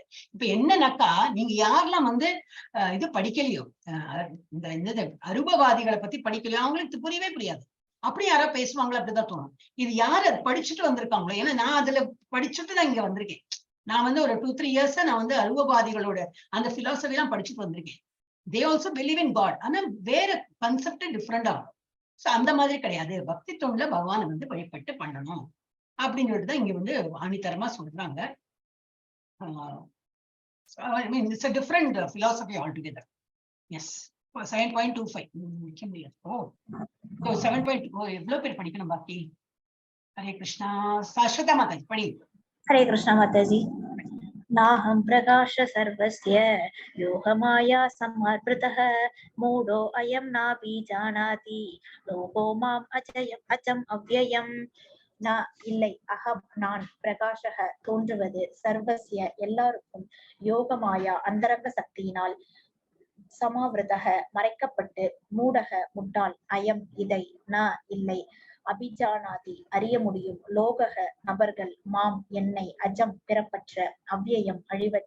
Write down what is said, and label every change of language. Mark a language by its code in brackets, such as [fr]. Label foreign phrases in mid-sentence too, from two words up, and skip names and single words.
[ta] இப்ப என்னன்னாக்கா, நீங்க யாரெல்லாம் இது படிக்கலையோ, இந்த அருபவாதிகளை பத்தி படிக்கலையோ அவங்களுக்கு புரியவே புரியாது. அப்படி யாரா பேசுவாங்களோ அப்படிதான் தோணும். இது யார் அது படிச்சுட்டு வந்திருக்காங்களோ, ஏன்னா நான் அதுல படிச்சுட்டு தான் இங்க வந்திருக்கேன். நான் ஒரு 2-3 இயர்ஸா நான் அருவவாதிகளோட அந்த பிலாசபி எல்லாம் படிச்சுட்டு வந்திருக்கேன். [en] they also believe in God, [ta] ஆனா வேற [en] concept different [ta] இருக்கும். சோ அந்த மாதிரி கிடையாது, பக்தி தொண்டுல பகவானை வழிபட்டு பண்ணணும் அப்படின்னு சொல்லிட்டுதான் இங்க ஆணித்தரமா சொல்றாங்க. [en] It's a different philosophy altogether. [ta] Yes. 7.25 முடிக்க முடியாது. ஓ 7.2 எவ்வளவு பேர் படிக்கணும் பாக்கி? ஹரே கிருஷ்ணா. சாஸ்வதா மாதாஜி படி. ஹரே கிருஷ்ணா மாதாஜி. [sa] नाहं प्रकाश सर्वस्य योगमाया समर्पितः मूढो अयं नाभिजानाति लोको माम् अजम् अव्ययम्. [ta] இல்லை, அகம் நான், பிரகாஷக தோன்றுவது, சர்வசிய எல்லாருக்கும், யோகமாயா அந்தரங்க சக்தியினால், சமாவிரதக மறைக்கப்பட்டு, மூடக முட்டாள், அயம் இதை, ந இல்லை, அபிஜானாதி அறிய முடியும், லோகக நபர்கள், மாம் என்னை, அஜம் பிறப்பற்ற, அவ்யயம் அழிவற்ற.